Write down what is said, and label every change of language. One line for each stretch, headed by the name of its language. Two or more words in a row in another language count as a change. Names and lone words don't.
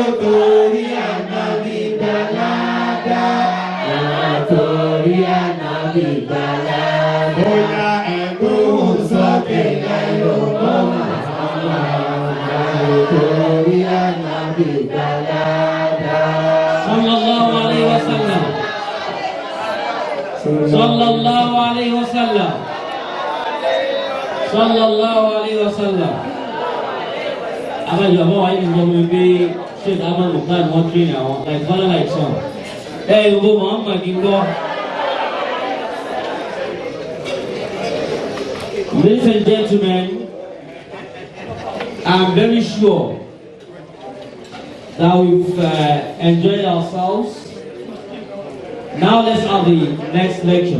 Yoruba: Torí ànábì gbàládà. Torí ànábì gbàládà. bóyá ẹ̀gbọ́n Sókè lẹ́yìn ọmọ torí ànábì gbàládà.
Arabic: صلى الله عليه وسلم صلى الله عليه وسلم. صلى الله عليه وسلم.
Yoruba: Abájọ àbọ̀ wáyé nìjọba mi pé ṣé ìdámọ̀ nìkan ni wọ́n tún àwọn
English: like father like son.
Yoruba: Ìwọ Muhammad ń gbọ́.
English: Ladies and gentlemen, I'm very sure that we've enjoyed ourselves. Now let's have the next lecture.